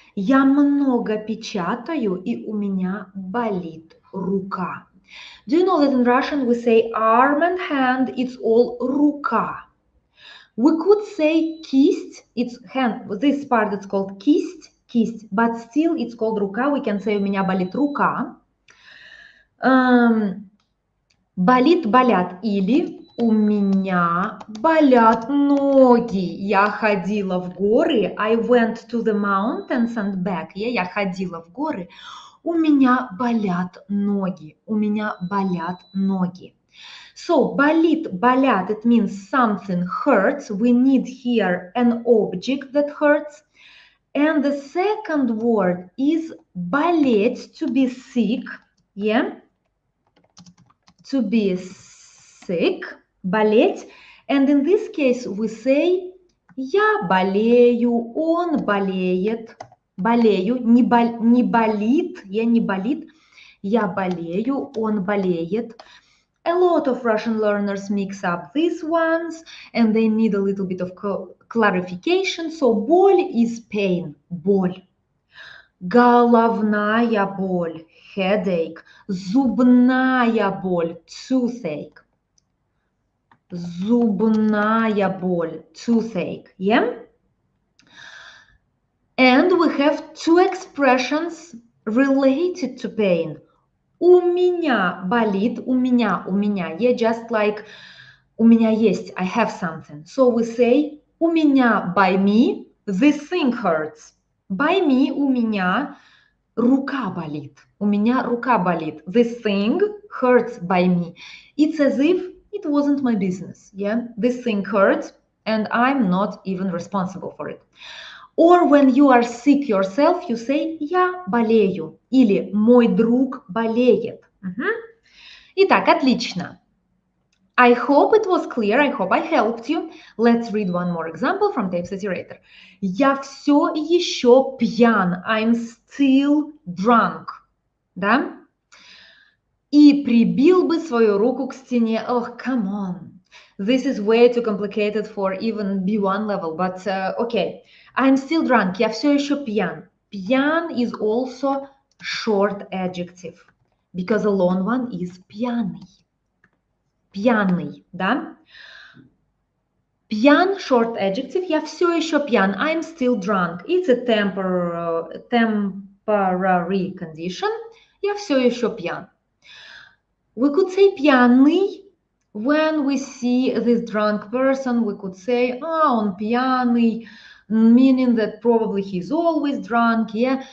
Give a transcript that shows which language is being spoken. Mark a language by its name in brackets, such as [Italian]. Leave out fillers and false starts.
[Russian] Я много печатаю, и у меня болит рука. [English] Do you know that in Russian we say arm and hand, it's all рука. We could say кисть, it's hand, this part it's called кисть, but still it's called рука. We can say [Russian] у меня болит рука. Болит, болят, или у меня болят ноги. Я ходила в горы. [English] I went to the mountains and back. [Russian] Я ходила в горы. У меня болят ноги. У меня болят ноги. [English] So, болит, болят, it means something hurts. We need here an object that hurts. And the second word is болеть, to be sick. Yeah? To be sick, болеть. And in this case we say [Russian] я болею, он болеет. Болею, не болит, я не болит. Я болею, он болеет. [English] A lot of Russian learners mix up these ones and they need a little bit of clarification. So, боль is pain, боль. [Russian] Головная боль, headache. Зубная боль, toothache. Зубная боль. Toothache. Yeah? [English] And we have two expressions related to pain. [Russian] У меня болит, у меня. [English] Yeah, just like [Russian] у меня есть, [English] I have something. So we say у меня, by me, this thing hurts. By me, [Russian] у меня рука болит. У меня рука болит. [English] This thing hurts by me. It's as if it wasn't my business. Yeah, this thing hurts and I'm not even responsible for it. Or when you are sick yourself, you say [Russian] я болею или мой друг болеет. Итак, отлично. [English] I hope it was clear. I hope I helped you. Let's read one more example from Tape Saturator. [Russian] Я все еще пьян. [English] I'm still drunk. [Russian] Да? И прибил бы свою руку к стене. [English] Oh, come on. This is way too complicated for even B1 level. But okay. I'm still drunk. [Russian] Я все еще пьян. [English] Пьян is also short adjective. Because a long one is пьяный. [Russian] Пьяный, да? Пьян, [English] short adjective, [Russian] я все еще пьян. [English] I'm still drunk. It's a temporary condition. [Russian] Я все еще пьян. [English] We could say пьяный. When we see this drunk person, we could say, [Russian] он пьяный, [English] meaning that probably he's always drunk, yeah?